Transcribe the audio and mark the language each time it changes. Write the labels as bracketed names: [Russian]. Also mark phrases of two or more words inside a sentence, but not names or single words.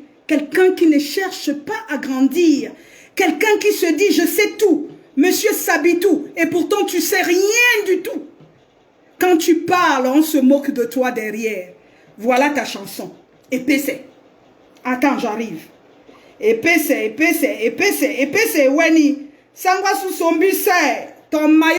[French] Quelqu'un qui ne cherche pas à grandir. Quelqu'un qui se dit, je sais tout. Monsieur Sabitou. Et pourtant, tu sais rien du tout. Quand tu parles, on se moque de toi derrière. Voilà ta chanson. Épaissé. Attends, j'arrive. Épaissé, Weni. Sangwa sous son bus, ton maillot.